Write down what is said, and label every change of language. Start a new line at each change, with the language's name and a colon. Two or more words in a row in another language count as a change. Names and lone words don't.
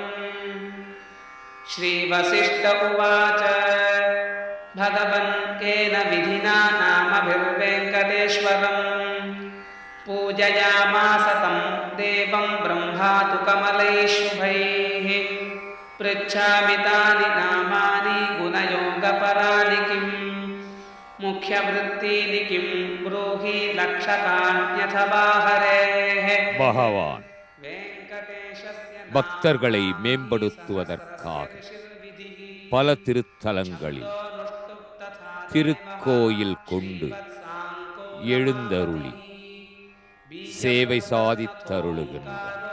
Sanskrit: श्रीवसिष्ठ उवाच भगवन् केन विधिना नामभिर्वेङ्कटेश्वरम् पूजयामास तं देवं ब्रह्मा तु कमलैः शुभैः। पृच्छामि तानि नामानि गुणयोगपराणि किम् मुख्यवृत्तीनि किं ब्रूहि लक्षकान्यथवा हरेः।
Tamil: பகவான் பக்தர்களை மேம்படுத்துவதற்காக பல திருத்தலங்களில் திருக்கோயில் கொண்டு எழுந்தருளி சேவை சாதித்தருளுகின்றார்.